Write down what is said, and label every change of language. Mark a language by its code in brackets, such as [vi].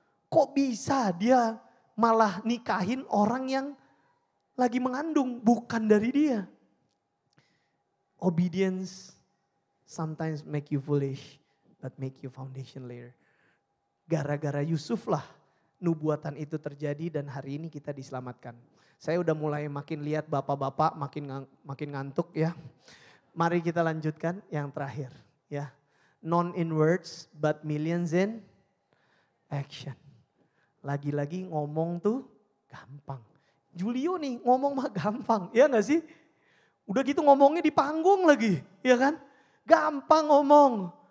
[id] Kok bisa dia malah nikahin orang yang lagi mengandung, bukan dari dia. [en] Obedience sometimes make you foolish, but make you foundation later. [id] Gara-gara Yusuf lah nubuatan itu terjadi dan hari ini kita diselamatkan. Saya udah mulai makin lihat bapak-bapak makin ngantuk ya. Mari kita lanjutkan yang terakhir ya. [en] Non in words but millions in action. [id] Lagi-lagi ngomong tuh gampang. Julio nih ngomong mah gampang, ya gak sih? Udah gitu ngomongnya di panggung lagi, ya kan? Gampang ngomong.